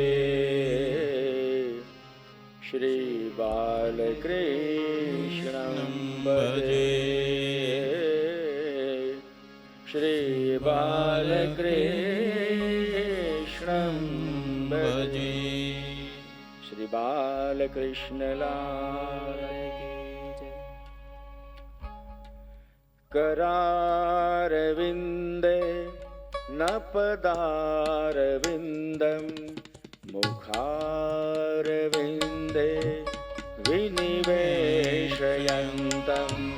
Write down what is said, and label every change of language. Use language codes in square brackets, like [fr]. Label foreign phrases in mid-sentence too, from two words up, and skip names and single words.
[sa] श्रीबालकृष्णं भजे। श्रीबालकृष्णं भजे। [hi] श्री बालकृष्ण लाल की जय। [sa] करारविन्दे न पदारविन्दं मुखारविन्दे विनिवेशयन्तं